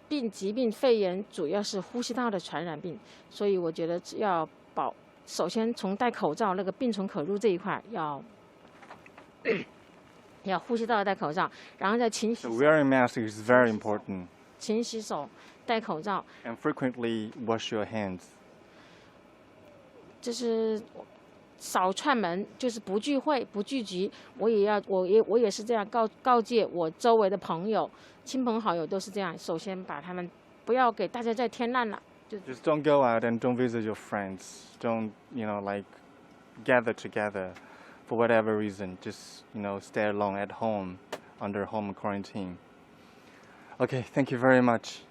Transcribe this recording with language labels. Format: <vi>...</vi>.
<zh>疾病肺炎主要是呼吸道的传染病，所以我觉得首先从戴口罩那个病从口入这一块要呼吸道戴口罩，然后再勤洗</zh> <en>So</en> <zh>手，</zh> <en>wearing mask is very important.</en> <zh>勤洗手，戴口罩，</zh> <en>And frequently wash your hands.</en> <zh>就是少串门，就是不聚会、不聚集。我也是这样告诫我周围的朋友、亲朋好友都是这样。首先把他们不要给大家再添乱了。</zh> <en>Just don't go out and don't visit your friends. Don't, like gather together for whatever reason. Just, stay alone at home under home quarantine. Okay, thank you very much.</en>